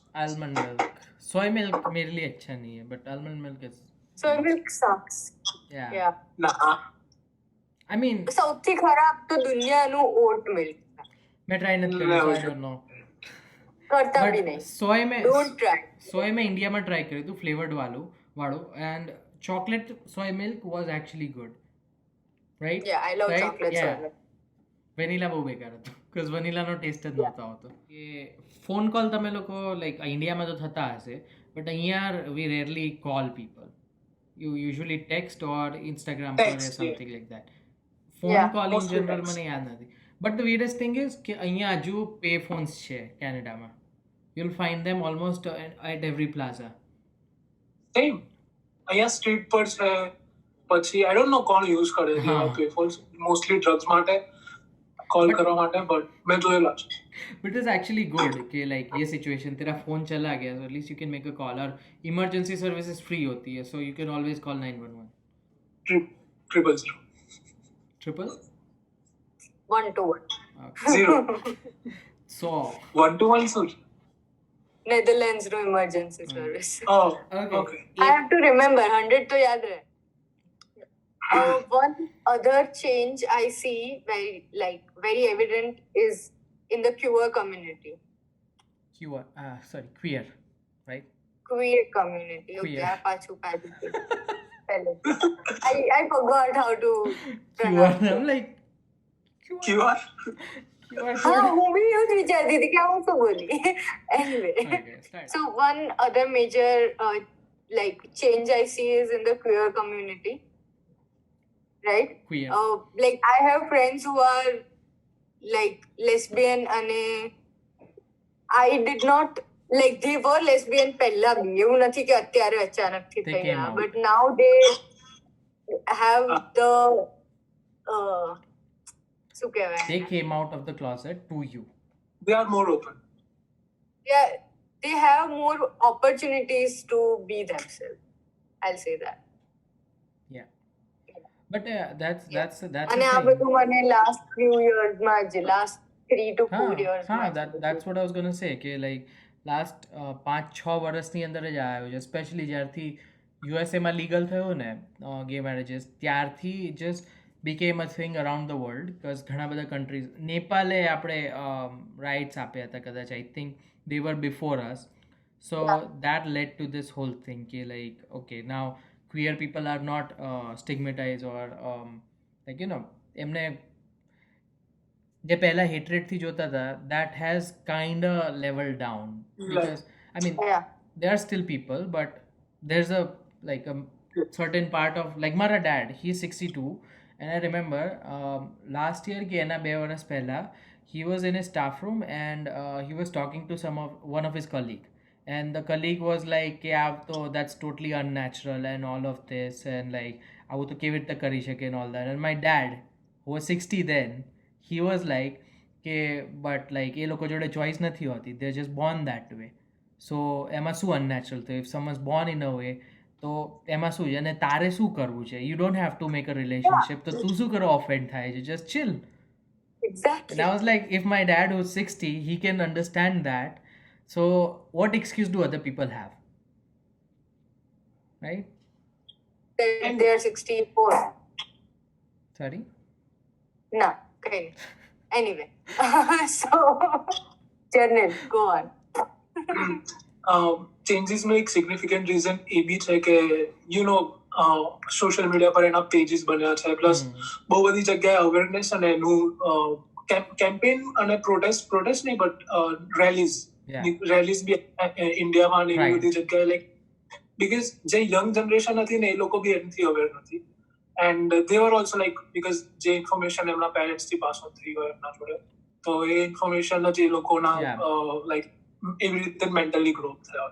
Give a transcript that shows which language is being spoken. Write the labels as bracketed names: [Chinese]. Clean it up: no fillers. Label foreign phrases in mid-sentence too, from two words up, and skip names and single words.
[English] Almond milk. Soy milk [Hindi] मेरे लिए अच्छा नहीं है, [English] but almond milk is. So milk sucks. Yeah. Yeah. [Gujarati] ના [English] I mean, [Gujarati] સૌથી ખરાબ તો દુનિયાનું [English] oat milk. [Hindi] मैं ट्राई नहीं [English] No, [Hindi] करूँ, [English] I don't know. [Gujarati] કરતા બી [English] But નહીં. Don't try. [Hindi] soy में इंडिया में ट्राई करी थी फ्लेवर्ड वालों [English] and chocolate soy milk was actually good, right? Yeah, I love Right? chocolate Yeah. soy milk. [Gujarati] વેનીલા બહુ બેકાર હતું બીકોઝ વેનીલાનો ટેસ્ટ જ નહોતો આવતો એ [English] phone call [Gujarati] તમે લોકો લાઈક ઇન્ડિયામાં તો થતા હશે બટ અહીંયા [English] we rarely call people you usually text or Instagram [Gujarati] પર [English] Text, something like that phone Yeah, call in mostly જનરલ text. [Gujarati] મને યાદ નથી [English] but the weirdest thing is [Gujarati] કે અહીંયા હજુ [English] pay phones [Gujarati] છે કેનેડામાં [English] you'll find them almost at every plaza [Gujarati] સેમ અહીંયા સ્ટ્રીટ પર છે પછી [English] I don't know [Gujarati] કોણ યુઝ કરે છે હા. [English] pay phones mostly drugs માટે કોલ But- [Gujarati] કરવા માટે બટ મેં જોયેલા છે [English] but it's actually good कि लाइक [Hindi] ये सिचुएशन तेरा फोन चला गया [English] so at least you can make a call और emergency services free [Hindi] होती है [English] so you can always call 911 000 ट्रिपल 1-to-1. Zero. सो [Gujarati] 1-to-1 શું છે [English] Netherlands no emergency service. Oh, Okay. okay. I have to remember 100 [Hindi] तो याद रहे. [English] One other change I see very evident is in the queer community. queer right Queer community. Okay, Queer. I [Gujarati] પાછું કાઢી દીધું. પહેલે. [English] I forgot how to queer pronounce it. I'm like QR [Hindi] हाँ, [Gujarati] હું બી એવું જ વિચારતી હતી કે હું શું બોલી. [English] Anyway. okay start So one other major change I see is in the queer community, right? queer I have friends who are lesbian and I did not they were lesbian [Gujarati] પહેલા બી એવું નથી કે અત્યારે અચાનકથી [English] They [Gujarati] થઈ [English] came [Gujarati] ગયા [English] out. but now they have the [Gujarati] શું કહેવાય [English] they came out of the closet to you they are more open yeah, they have more opportunities to be themselves. I'll say that. yeah but that's the [Gujarati] અને આ [English] thing. [Gujarati] બધું મને [English] last few years [Gujarati] માં જ [English] last 3 to 4 years [Gujarati] હા માં જ [English] that's what I was gonna say [Gujarati] કે like લાસ્ટ 5-6 વર્ષની અંદર જ આવ્યો છે સ્પેશિયલી જ્યારથી યુએસએમાં લીગલ થયો [English] ને gay marriages ત્યારથી just became a thing around the world because [Gujarati] ઘણા બધા કન્ટ્રીઝ નેપાલે આપણે રાઇટ્સ આપ્યા હતા કદાચ [English] I think they were before us so that led to this whole thing ki like okay now queer people are not stigmatized or like you know [Gujarati] એમને જે પહેલા હેટ્રેડથી જોતા હતા [English] that has kind of leveled down because I mean Yeah. there are still people but there's a like a certain part of like મારા dad he's 62 and I remember last year [Gujarati] કે એના 2 વર્ષ પહેલા [English] he was in his staff room and he was talking to one of his colleague, and the colleague was like [Gujarati] કે આ તો [English] that's totally unnatural and all of this, and like [Gujarati] આવું તો કેવી રીતે કરી શકે [English] and all that. And my dad, who was 60 then, he was like કે but like [Gujarati] એ લોકો જોડે choice નથી હોતી, [English] they're just born that way. So [Gujarati] એમાં શું [English] unnatural? તો if someone's born in a way, [Gujarati] તો એમાં શું છે? અને તારે શું કરવું છે? [English] You don't have to make a relationship. [Gujarati] તો તું શું કરો offend થાય છે? [English] Just chill. And Exactly. I was like, if my dad who's 60, he can understand that. So what excuse do other people have? Right? Then they are 64. Sorry? No, okay. Anyway, so Journal, go on. [Gujarati] ચેન્જીસનું એક [English] significant reason [Gujarati] એ બી છે કે [English] social media [Gujarati] પર એના પેજીસ બન્યા છે, પ્લસ બહુ બધી જગ્યાએ અવેરનેસ અને એનું કેમ્પેન અને પ્રોટેસ્ટ નહીં [English] but rallies [Gujarati] બી ઇન્ડિયામાં અને એવી બધી જગ્યાએ [English] like because [Gujarati] જે [English] young generation [Gujarati] હતી ને એ લોકો બી એનાથી અવેર નથી, [English] and they were also like because [Gujarati] જે ઇન્ફોર્મેશન એમના પેરેન્ટ્સથી [English] pass on [Gujarati] થઈ ગયો એમના જોડે, તો એ ઇન્ફોર્મેશન જ એ લોકોના લાઈક એવી રીતે [English] mentally grow [Gujarati] થયા.